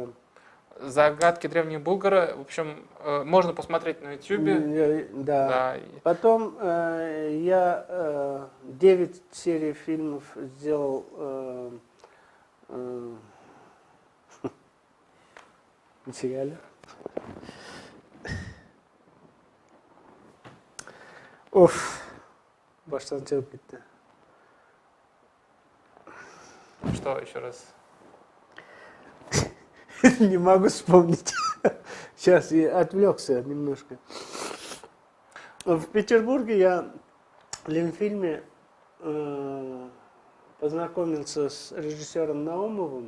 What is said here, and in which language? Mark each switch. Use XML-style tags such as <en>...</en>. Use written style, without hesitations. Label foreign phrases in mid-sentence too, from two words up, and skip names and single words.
<ru>«Загадки древнего Булгара». В общем, можно посмотреть на YouTube. Да. Да. Потом я 9 серий фильмов сделал в сериале.</ru> <tt>Уф, баштан чыгып кетти.</tt> <ru>Что еще раз? Не могу вспомнить. Сейчас я отвлекся немножко. В Петербурге я в Ленфильме познакомился с режиссером Наумовым.</ru>